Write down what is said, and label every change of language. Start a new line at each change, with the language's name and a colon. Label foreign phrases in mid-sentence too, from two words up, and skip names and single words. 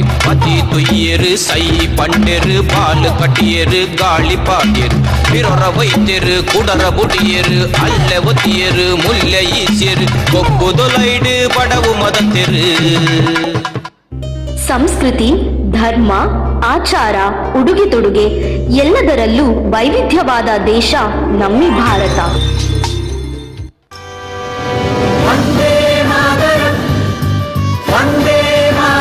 Tulu: ಪತಿ ತುಯ್ಯರು ಸೈ ಪಂಡೆರು ಬಾಲ್ ಕಟ್ಟಿಯರು ಗಾಳಿ ಪಾಡ್ಯರು. ಬಿರೊರ ವೈದ್ಯರು ಕುಡರ ಬುಡಿಯರು ಅಲ್ಲೆ ಒತ್ತಿಯರು ಮುಲ್ಲೆ ಈಸ್ಯರು. ಕೊಬ್ಬುದೊಲೈಡು ಬಡವು ಮದತೆರು.
Kannada: ಸಂಸ್ಕೃತಿ, ಧರ್ಮ, ಆಚಾರ, ಉಡುಗೆ ತೊಡುಗೆ ಎಲ್ಲದರಲ್ಲೂ ವೈವಿಧ್ಯವಾದ ದೇಶ ನಮ್ಮಿ ಭಾರತ.
Sanskrit: ವಂದೇ ಮಾತರಂ, ವಂದೇ